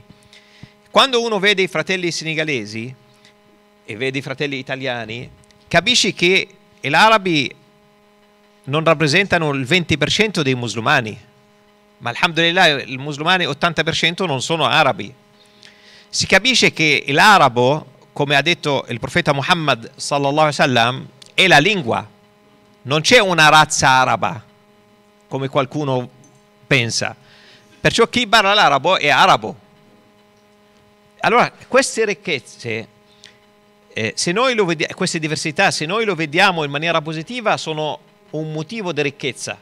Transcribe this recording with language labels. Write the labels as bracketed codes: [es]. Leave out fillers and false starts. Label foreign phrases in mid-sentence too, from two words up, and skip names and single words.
[it] Quando uno vede i fratelli senegalesi e vede i fratelli italiani, capisci che gli arabi non rappresentano il 20% dei musulmani, ma alhamdulillah i musulmani 80% non sono arabi. Si capisce che l'arabo, come ha detto il profeta Muhammad [ar] صلى الله عليه وسلم, [it] è la lingua. Non c'è una razza araba, come qualcuno pensa. Perciò chi parla l'arabo è arabo. Allora, queste ricchezze, se noi lo vediamo, queste diversità, se noi lo vediamo in maniera positiva, sono un motivo di ricchezza.